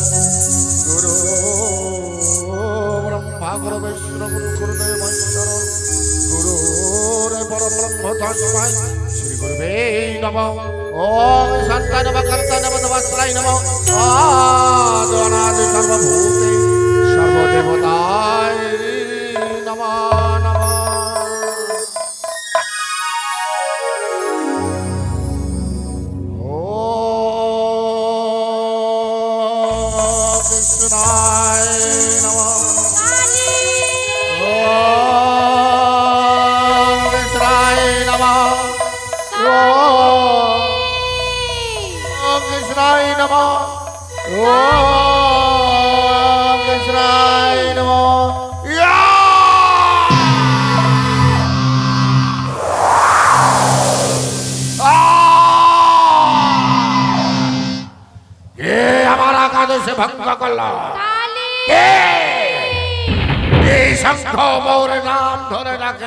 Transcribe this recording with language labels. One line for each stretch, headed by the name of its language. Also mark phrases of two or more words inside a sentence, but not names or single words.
Sanskrit: গুরু ব্রহ্মা গুরু বিষ্ণু গুরু গুরুদেব মহেশ্বর গুরুরে পরব্রহ্ম তস্मै শ্রী গুরুবে নমঃ। ওম শান্তায় নমঃ কান্তায় নমঃ নমস্কারায় নমঃ। আদি সর্বভূতে সর্বদেবতায় নমঃ নমঃ। ওম কৃষ্ণায় নমঃ। ওম কৃষ্ণায় নমঃ। ওম কৃষ্ণায় নমঃ। ওম কৃষ্ণায় নমঃ।
Bangla: কে আমার একাদশী ভঙ্গ করল? কে এই শঙ্খ মৌর নাম ধরে রাখে?